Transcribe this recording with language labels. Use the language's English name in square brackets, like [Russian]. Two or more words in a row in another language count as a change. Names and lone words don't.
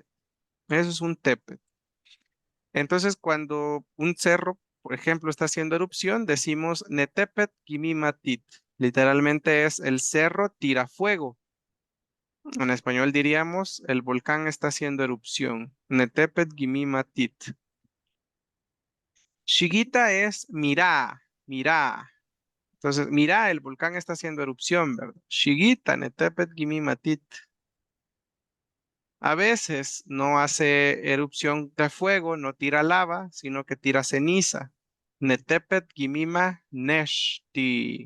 [Spanish] Eso es un Tepet. Entonces, cuando un cerro, por ejemplo, está haciendo erupción, decimos [Pipil] Netepet Gimimatit. [Spanish] Literalmente es el cerro tira fuego. En español diríamos el volcán está haciendo erupción. [Pipil] Netepet Gimimatit. [Spanish] Shigita es mirá, mirá. Entonces, mirá, el volcán está haciendo erupción, ¿verdad? [Pipil] Shigita, Netepet Gimimatit. [Spanish] A veces no hace erupción de fuego, no tira lava, sino que tira ceniza. [Pipil] Netepet Gimima Neshti.